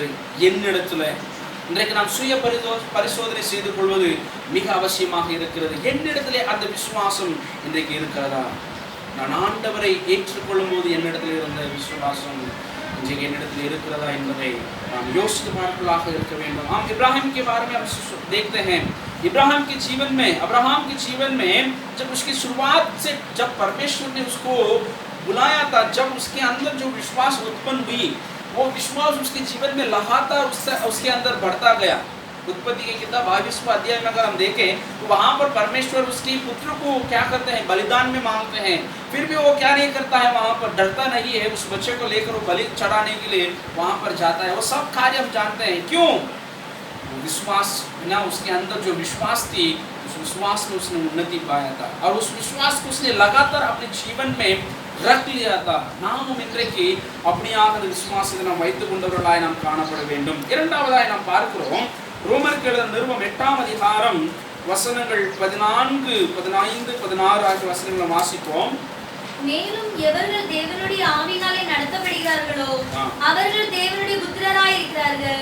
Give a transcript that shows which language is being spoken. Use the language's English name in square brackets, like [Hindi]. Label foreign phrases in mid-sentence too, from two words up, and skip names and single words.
[Tamil] என்னிடத்துல இன்றைக்கு நாம் சுய பரிசோதனை செய்து கொள்வது மிக அவசியமாக இருக்கிறது. என்னிடத்திலே அந்த விசுவாசம் இன்றைக்கு இருக்கிறதா? நான் ஆண்டவரை ஏற்றுக்கொள்ளும் போது என்னிடத்தில் இருந்த விசுவாசம் இன்றைக்கு என்னிடத்தில் இருக்கிறதா என்பதை நாம் யோசித்து பார்ப்பதாக இருக்க வேண்டும். [Hindi] हम इब्राहिम के बारे में हम देखते हैं, इब्राहिम के जीवन में, अब्राहम के जीवन में जब उसकी शुरुआत से जब परमेश्वर ने उसको बुलाया था, जब उसके अंदर जो विश्वास उत्पन्न हुई, वो विश्वास उसके जीवन में लगातार उसके अंदर बढ़ता गया। उत्पत्ति की किताब 22वां अध्याय में अगर हम देखें तो वहाँ पर परमेश्वर उसके पुत्र को क्या करते हैं? बलिदान में मांगते हैं। फिर भी वो क्या नहीं करता है? वहाँ पर डरता नहीं है। उस बच्चे को लेकर वो बलि चढ़ाने के लिए वहाँ पर जाता है। वो सब कार्य हम जानते हैं। क्यों? विश्वास ना, उसके अंदर जो विश्वास थी, उस विश्वास में उसने उन्नति पाया था और उस विश्वास को उसने लगातार अपने जीवन में रख लिया था. [Tamil] நாமும் இன்றைக்கு அப்படியாக விசுவாசத்தை நாம் வைத்துக் கொண்டவர்களாய் நாம் காணப்பட வேண்டும். இரண்டாவதாய் நாம் பார்க்கிறோம் ரோமருக்கு எழுதின நிருபம் 8ஆம் அதிகாரம் வசனங்கள் 14, 15, 16 ஆகிய வசனங்களை வாசிப்போம். மேலும் எவர்கள் தேவனுடைய ஆவியினாலே நடத்தப்படுகிறார்களோ அவர்கள் தேவனுடைய புத்திரராய் இருக்கிறார்கள்.